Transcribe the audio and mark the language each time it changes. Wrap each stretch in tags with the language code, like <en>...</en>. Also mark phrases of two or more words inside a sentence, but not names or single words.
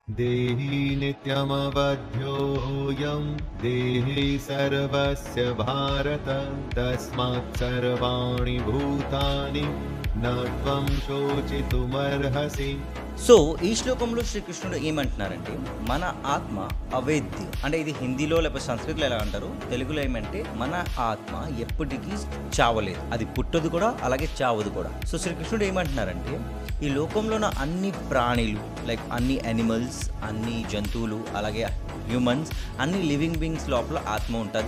<sa>देहि नित्यमवध्योऽयं देहि सर्वस्य भारत तस्मात् सर्वाणि भूतानि न त्वं शोचितुमर्हसि.</sa> <te>సో ఈ శ్లోకంలో శ్రీకృష్ణుడు ఏమంటున్నారంటే మన ఆత్మ అవేద్యం, అంటే ఇది హిందీలో లేకపోతే సంస్కృతిలో ఎలా అంటారు, తెలుగులో ఏమంటే మన ఆత్మ ఎప్పటికీ చావలేదు, అది పుట్టదు కూడా అలాగే చావదు కూడా. సో శ్రీకృష్ణుడు ఏమంటున్నారంటే ఈ లోకంలో ఉన్న అన్ని ప్రాణులు లైక్ అన్ని యానిమల్స్, అన్ని జంతువులు, అలాగే హ్యూమన్స్, అన్ని</te> <en>living beings</en> <te>లోపల ఆత్మ ఉంటుంది.</te>